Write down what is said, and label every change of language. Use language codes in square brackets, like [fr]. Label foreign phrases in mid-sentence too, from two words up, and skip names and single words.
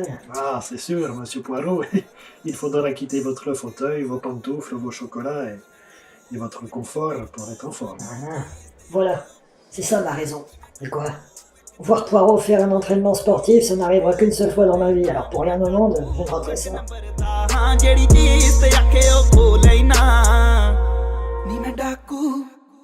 [fr] Ah, c'est sûr, monsieur Poirot. Il faudra quitter votre fauteuil, vos pantoufles, vos chocolats et votre confort pour être en forme. Voilà. Voilà, c'est ça ma raison. Et quoi? Voir Poirot faire un entraînement sportif, ça n'arrivera qu'une seule fois dans ma vie. Alors pour rien au monde, je ne referai ça. [pa] ਜਿਹੜੀ ਚੀਜ਼ ਤੇ ਆਖੇ ਉਹ ਖੋਲੇ ਨਾ ਨੀ ਮੈਂ ਡਾਕੂ